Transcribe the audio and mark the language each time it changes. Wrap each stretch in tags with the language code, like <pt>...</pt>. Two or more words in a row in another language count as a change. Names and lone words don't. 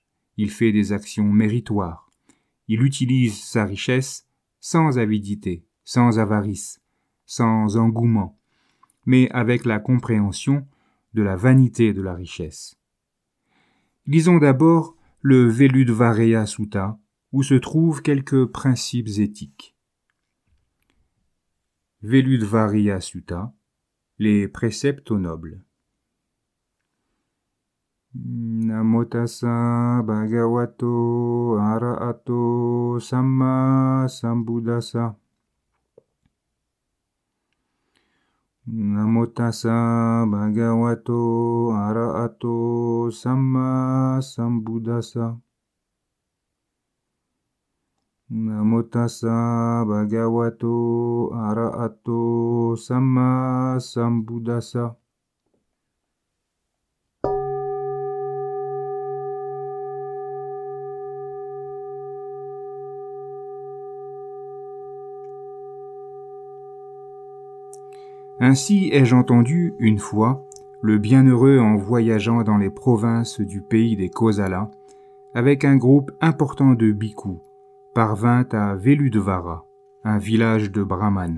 <fr>Il fait des actions méritoires. Il utilise sa richesse sans avidité, sans avarice, sans engouement, mais avec la compréhension de la vanité de la richesse. Lisons d'abord le Veludvareya Sutta, où se trouvent quelques principes éthiques. Veludvareya Sutta, les préceptes aux nobles.</fr> <pi>Namo tassa bhagavato arahato samma sambuddhassa. Namo tassa bhagavato arahato samma sambuddhassa. Namo tassa bhagavato arahato samma sambuddhassa.</pi> <fr>Ainsi ai-je entendu, une fois, le bienheureux en voyageant dans les provinces du pays des Kosala, avec un groupe important de bhikkhus, parvint à Veludvara, un village de brahmanes.</fr>